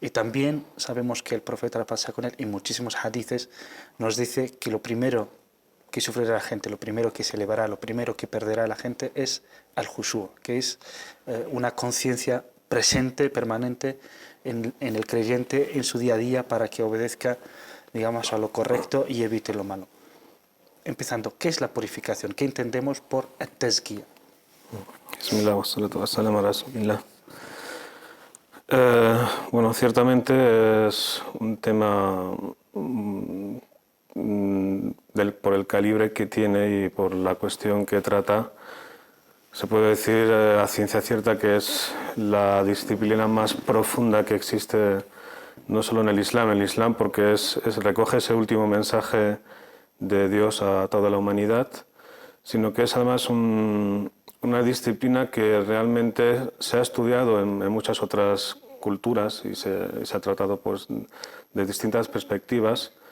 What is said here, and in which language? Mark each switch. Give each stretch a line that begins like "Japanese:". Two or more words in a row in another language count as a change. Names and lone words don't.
Spanish: Y también sabemos que el profeta, la paz sea con él, en muchísimos hadices nos dice que lo primero que sufrirá la gente, lo primero que se elevará, lo primero que perderá la gente es al-Khushu', que es una conciencia presente, permanente en el creyente, en su día a día, para que obedezca, digamos, a lo correcto y evite lo malo. Empezando, ¿qué es la purificación? ¿Qué entendemos por at-tazkiyah?
Arabic: بسم الله والصلاة والسلام على رسول الله.
Spanish: Bueno, ciertamente es un tema por el calibre que tiene y por la cuestión que trata. Se puede decir a ciencia cierta que es la disciplina más profunda que existe, no solo en el Islam porque recoge ese último mensaje de Dios a toda la humanidad, sino que es además una disciplina que realmente se ha estudiado en muchas otras culturas y se ha tratado pues, de distintas perspectivas,